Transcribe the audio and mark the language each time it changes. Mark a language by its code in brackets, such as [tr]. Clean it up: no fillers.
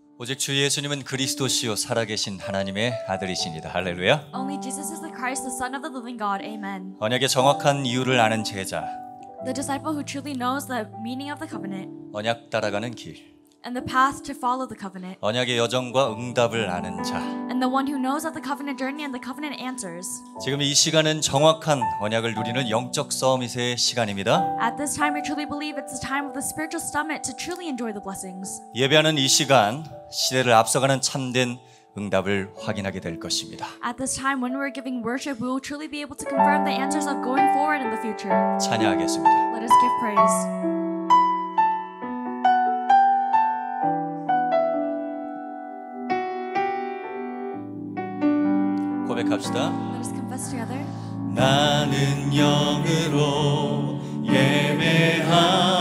[ko] 오직 주 예수님은 그리스도시요 살아계신 하나님의 아들이십니다. 할렐루야. [en] Only Jesus is the Christ, the Son of the living God. Amen. [ko] 언약의 정확한 이유를 아는 제자, [en] The disciple who truly knows the meaning of the covenant [ko] 언약 따라가는 길, [en] and the path to follow the covenant, [ko] 언약의 여정과 응답을 아는 자. [en] and the one who knows of the covenant journey and the covenant answers. [ko] 지금 이 시간은 정확한 언약을 누리는 영적 서밋의 시간입니다. [en] At this time, we truly believe it's the time of the spiritual summit to truly enjoy the blessings. [ko] 예배하는 이 시간, 시대를 앞서가는 참된 응답을 확인하게 될 것입니다. [en] At this time, when we're giving worship, we will truly be able to confirm the answers of going forward in the future. [ko] 찬양하겠습니다. [en] Let us give praise. [ko] 고백합시다. [en] Let us confess together. [ko] 나는 영으로 예배합니다.